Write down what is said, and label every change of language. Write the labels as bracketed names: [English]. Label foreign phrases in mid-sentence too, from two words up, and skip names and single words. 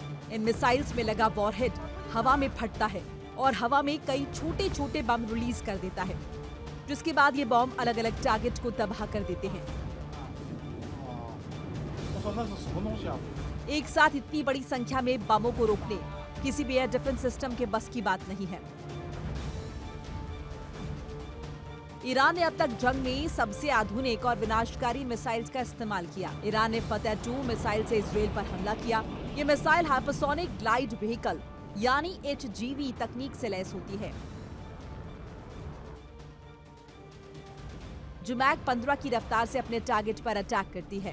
[Hindi] इन मिसाइल्स में लगा वॉरहेड हवा में फटता है और हवा में कई छोटे छोटे बम रिलीज कर देता है, जिसके बाद ये बम अलग अलग टारगेट को तबाह कर देते हैं। [Chinese] 我说那是什么东西啊？ [Hindi] एक साथ इतनी बड़ी संख्या में बमों को रोकने किसी भी [English] air defense system [Hindi] के बस की बात नहीं है। ईरान ने अब तक जंग में सबसे आधुनिक और विनाशकारी मिसाइल्स का इस्तेमाल किया। ईरान ने फतेह 2 मिसाइल से इजराइल पर हमला किया। ये मिसाइल [English] hypersonic glide vehicle [Hindi] यानी HGV तकनीक से लैस होती है, जो मैक 15 की रफ्तार से अपने टारगेट पर अटैक करती है।